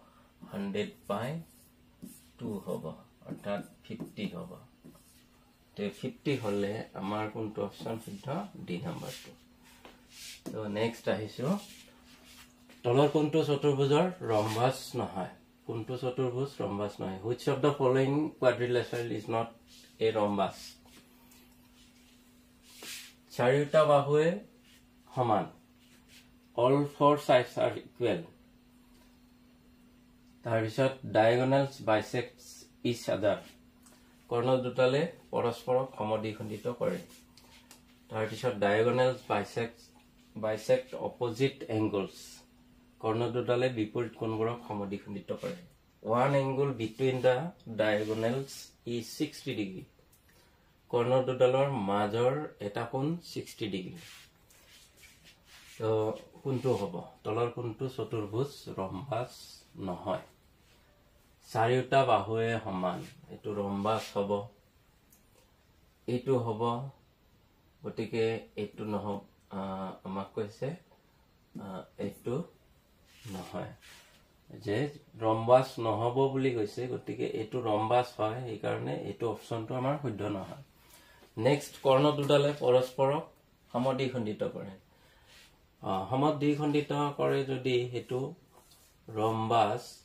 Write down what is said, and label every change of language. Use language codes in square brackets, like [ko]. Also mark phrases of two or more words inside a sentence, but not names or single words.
[as] 100/2 হ'ব অৰ্থাৎ 50 হ'ব তে 50 হলে আমাৰ কোনটো অপচন শুদ্ধ ডি নাম্বাৰটো তো নেক্সট আহিছো তলৰ কোনটো চতুৰ্ভুজৰ ৰম্বাস নহয় কোনটো চতুৰ্ভুজ ৰম্বাস নহয় [en] which of the following quadrilateral is not a rhombus [as] চাৰিটা বাহুৱে সমান [en] all four sides are equal [as] তাৰ পিছত [en] diagonals bisects each other [as] কৰ্ণ দুটালে পৰস্পৰক সমদ্বিখণ্ডিত কৰে তাৰ পিছত [en] diagonals bisect opposite angles [as] কৰ্ণ দুটালে বিপৰীত কোণবোৰক সমদ্বিখণ্ডিত কৰে [en] one angle between the diagonals is 60 degree [as] কৰ্ণ দুটালৰ মাজৰ এটা কোণ 60 ডিগ্ৰী তো কোনটো হ'ব তলৰ কোনটো চতুৰ্ভুজ ৰম্বাস নহয় চাৰিটা বাহুৱে সমান এটো ৰম্বাস হ'ব এটো হ'ব গতিকে এটো নহ আমাক কৈছে এটো নহয় যে ৰম্বাস নহব বুলি কৈছে গতিকে এটো ৰম্বাস হয় এই কাৰণে এটো অপচনটো আমাৰ শুদ্ধ নহয় নেক্সট কৰ্ণ দুটালে পৰস্পৰক সমদ্বিখণ্ডিত কৰে সমদ্বিখণ্ডিত কৰে যদি হেতু ৰম্বাস